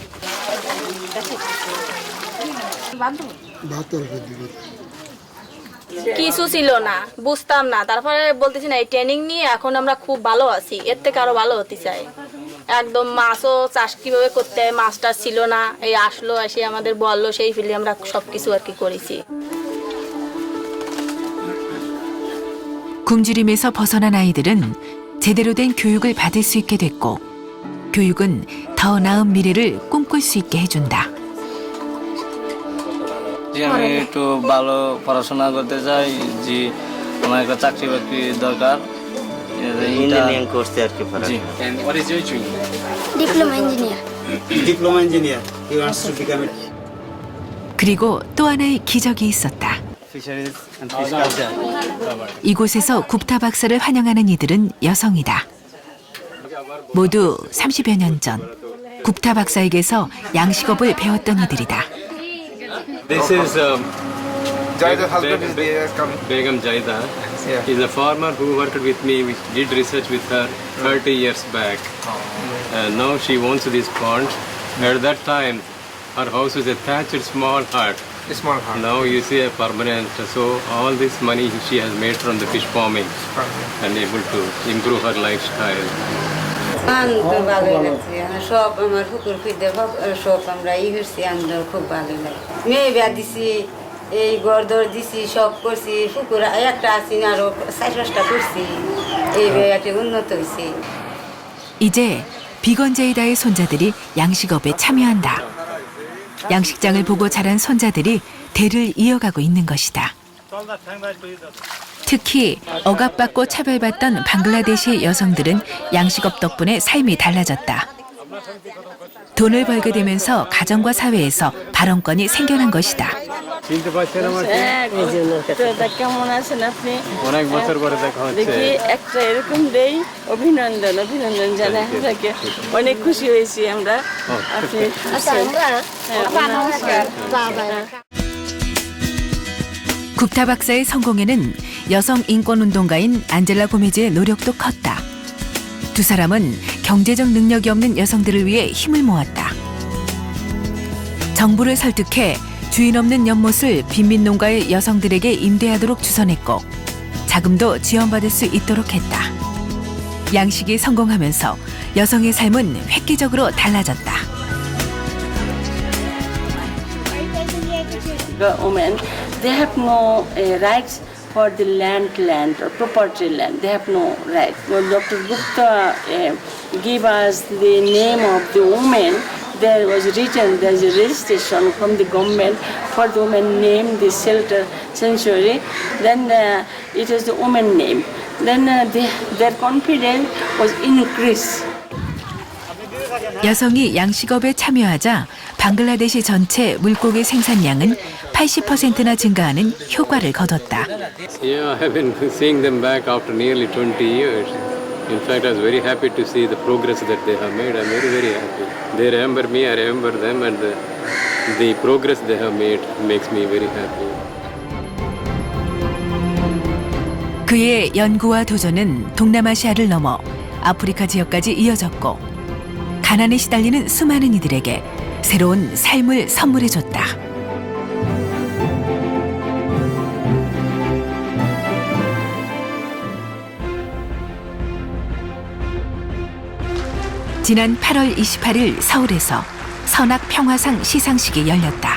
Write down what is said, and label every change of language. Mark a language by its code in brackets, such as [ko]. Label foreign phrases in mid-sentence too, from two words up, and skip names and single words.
[bn] কিছু ছিল না, বুঝতাম না, তারপরে বলতেছি না এই ট্রেনিং নিয়ে এখন আমরা খুব ভালো আছি, এর থেকে আরো ভালো হতে চাই। একদম মাছও চাষ কিভাবে করতে হয় মাছটা ছিল না, এই আসলো এসে আমাদের বললো সেই ফিলে আমরা সবকিছু আর কি করেছি। [ko] 굶주림에서 벗어난 아이들은 제대로 된 교육을 받을 수 있게 됐고 교육은 더 나은 미래를 꿈꿀 수 있게 해준다. [bn] আমি একটু ভালো পড়াশোনা করতে চাই, যে আমার একটা চাকরি বাকরি দরকার। ইঞ্জিনিয়ারিং করতে আর কি পড়া। [en] And what is your dream? Diploma engineer. Diploma engineer. He wants to become it. [ko] 그리고 또 하나의 기적이 있었다. [en] Fisheries and fish culture. [ko] 이곳에서 굽타 박사를 환영하는 이들은 여성이다. 모두 30여 년 전 굽타 박사에게서 양식업을 배웠던 이들이다. [en] This is Begum Jaida. He's a farmer who worked with me. We did research with her 30 years back. Now she owns this pond. At that time, her house was a thatched small hut. Now you see a permanent. So all this money she has made from the fish farming and able to improve her lifestyle. [bn] ভালোই লাগছে, সব আমার পুকুর খুঁজতে সব আমরা ই করছি, আমাদের খুব ভালোই লাগে। মেয়ে বিয়া দিছি, এই ঘর দর দিছি, সব করছি, পুকুর একটা আছি আরো 4-5টা করছি, এই একটা উন্নত হয়েছে। [ko] 이제 비건제이다의 손자들이 양식업에 참여한다. 양식장을 보고 자란 손자들이 대를 이어가고 있는 것이다. 특히 억압받고 차별받던 방글라데시 여성들은 양식업 덕분에 삶이 달라졌다. 돈을 벌게 되면서 가정과 사회에서 발언권이 생겨난 것이다. [bn] কেমন আছেন আপনি? অনেক বছর পরে দেখা হচ্ছে। দেখি একটা এরকম দেই, অভিনন্দন জানাই আপনাকে। অনেক খুশি হয়েছি আমরা। আপনি [ko] 굽타 박사의 성공에는 여성 인권 운동가인 안젤라 고메즈의 노력도 컸다. 두 사람은 경제적 능력이 없는 여성들을 위해 힘을 모았다. 정부를 설득해 주인 없는 연못을 빈민 농가의 여성들에게 임대하도록 주선했고 자금도 지원받을 수 있도록 했다. 양식이 성공하면서 여성의 삶은 획기적으로 달라졌다. [en] The women, they have no rights for the land or property land. They have no right. Well, Dr. Gupta gave us the name of the woman. There was written, there's a registration from the government for the woman name, the shelter sanctuary. Then it was the woman name. Then their confidence was increased. [ko] 여성이 양식업에 참여하자 방글라데시 전체 물고기 생산량은 80%나 증가하는 효과를 거뒀다. [en] Yeah, I have been seeing them back after nearly 20 years. In fact, I was very happy to see the progress that they have made. I'm very, very happy. They remember me, I remember them, and the progress they have made makes me very happy. [ko] 그의 연구와 도전은 동남아시아를 넘어 아프리카 지역까지 이어졌고 가난에 시달리는 수많은 이들에게 새로운 삶을 선물해줬다. 지난 8월 28일 서울에서 선악평화상 시상식이 열렸다.